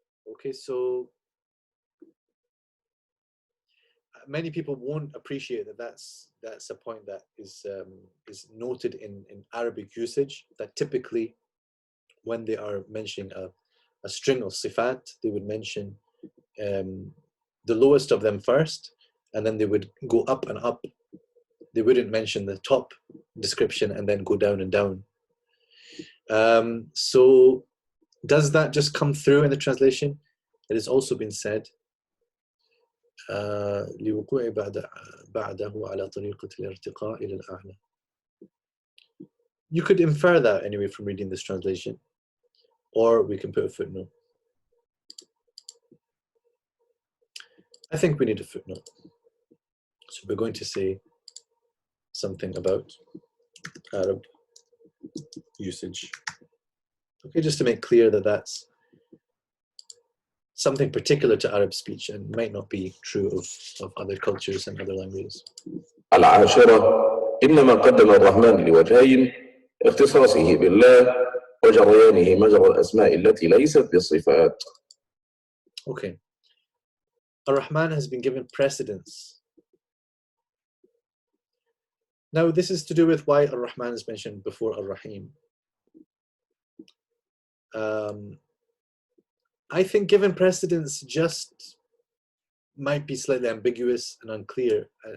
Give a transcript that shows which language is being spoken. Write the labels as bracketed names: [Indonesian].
[English] Okay, so many people won't appreciate that that's a point that is noted in Arabic usage, that typically when they are mentioning a string of sifat, they would mention the lowest of them first, and then they would go up and up. They wouldn't mention the top description and then go down and down. So does that just come through in the translation? It has also been said, [Arabic] لوقوع بعده على طريقة الارتقاء إلى الأعلى. [English] You could infer that anyway from reading this translation, or we can put a footnote. I think we need a footnote. So we're going to say something about Arab usage. Okay, just to make clear that that's something particular to Arab speech and might not be true of other cultures and other languages. [Arabic] العاشرة إنما قدم الرحمن لوجهين اختصاصه بالله وجريانه مجرى الأسماء التي ليست بالصفات. [English] Okay. Ar-Rahman has been given precedence. Now this is to do with why Ar-Rahman is mentioned before Ar-Rahim. I think given precedence just might be slightly ambiguous and unclear.